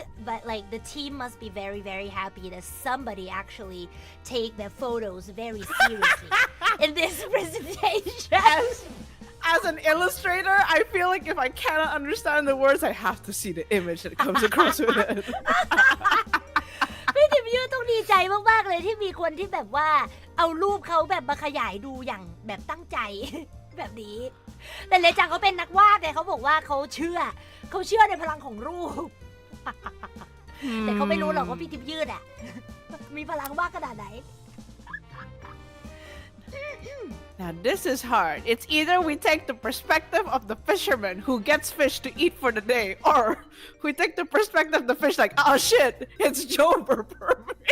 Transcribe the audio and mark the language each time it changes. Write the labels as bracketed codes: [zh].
[en] But like the team must be very, very happy that somebody actually take their photos very seriously in this presentation. As an illustrator, I feel like if I cannot understand the words, I have to see the image that comes across with it. [th] พี่ทิมยูต้องดีใจมากๆเลยที่มีคนที่แบบว่าเอารูปเขาแบบมาขยายดูอย่างแบบตั้งใจ แบบนี้ แต่เลจังเขาเป็นนักวาดแต่เขาบอกว่าเขาเชื่อในพลังของรูป แต่เขาไม่รู้หรอกว่าพี่ทิมยืดอ่ะ มีพลังมากขนาดไหน [en] Now this is hard. It's either we take the perspective of the fisherman who gets fish to eat for the day, or we take the perspective of the fish like, oh shit, it's Joe Burper.